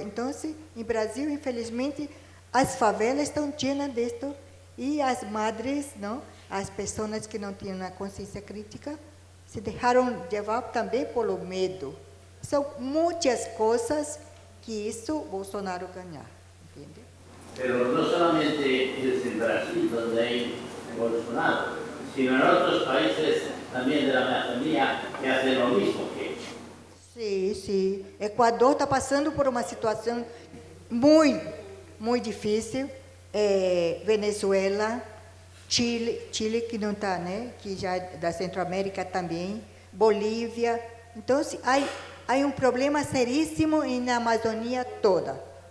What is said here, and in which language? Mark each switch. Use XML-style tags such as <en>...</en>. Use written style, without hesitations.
<pt>Então, em Brasil, infelizmente, as favelas estão cheias disso e as madres, não? As pessoas que não tinham uma consciência crítica se deixaram levar também pelo medo. São muitas coisas que isso Bolsonaro ganhar, entende?</pt> <es>Pero no solamente es en Brasil donde hay Bolsonaro, sino en otros países también de la Amazonía que hacen lo mismo que ellos.</es> <pt>Sim. Equador está passando por uma situação muito difícil. Venezuela, Chile que não está, né? Que já da Centro-América também, Bolívia. Então, há um problema seríssimo na Amazônia toda.</pt>